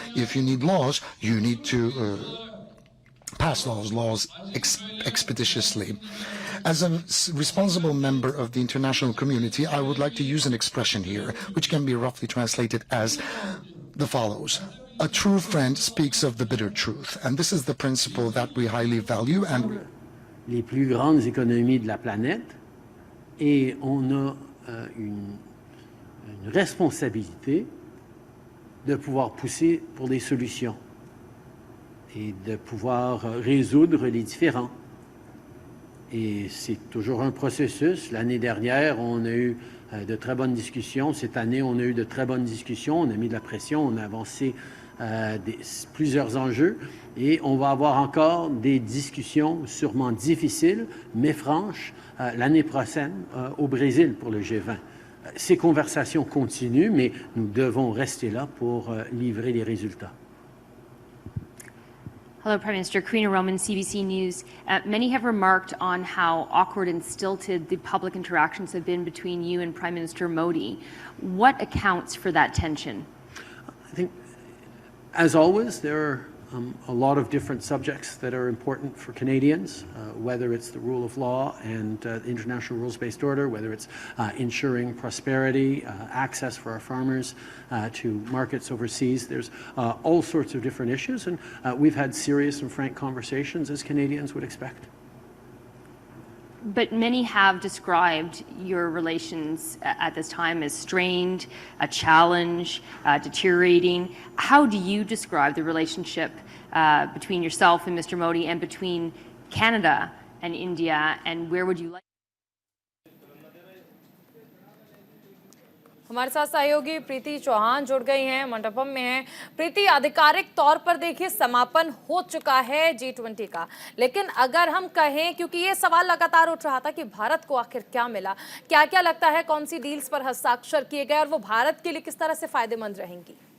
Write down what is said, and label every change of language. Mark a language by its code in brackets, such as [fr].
[en] If you need laws, you need to pass laws expeditiously. As a responsible member of the international community, I would like to use an expression here, which can be roughly translated as the follows. A true friend speaks of the bitter truth, and this is the principle that we highly value. And [fr] les plus grandes économies de la planète, et on a une responsabilité de pouvoir pousser pour des solutions et de pouvoir résoudre les différends. Et c'est toujours un processus. L'année dernière, on a eu de très bonnes discussions. Cette année, on a eu de très bonnes discussions. On a mis de la pression, on a avancé plusieurs enjeux. Et on va avoir encore des discussions sûrement difficiles, mais franches, l'année prochaine au Brésil pour le G20. Ces conversations continuent, mais nous devons rester là pour livrer les résultats. [en] Hello, Prime Minister. Karina Roman, CBC News. Many have remarked on how awkward and stilted the public interactions have been between you and Prime Minister Modi. What accounts for that tension? I think, as always, there are a lot of different subjects that are important for Canadians, whether it's the rule of law and the international rules-based order, whether it's ensuring prosperity, access for our farmers to markets overseas. There's all sorts of different issues, and we've had serious and frank conversations, as Canadians would expect. But many have described your relations at this time as strained, a challenge, deteriorating. How do you describe the relationship between yourself and Mr. Modi and between Canada and India, and where would you like? [hi] हमारे साथ सहयोगी प्रीति चौहान जुड़ गई हैं, मंडपम में हैं। प्रीति, आधिकारिक तौर पर देखिए समापन हो चुका है G20 का, लेकिन अगर हम कहें, क्योंकि ये सवाल लगातार उठ रहा था कि भारत को आखिर क्या मिला, क्या क्या लगता है कौन सी डील्स पर हस्ताक्षर किए गए और वो भारत के लिए किस तरह से फायदेमंद रहेंगी?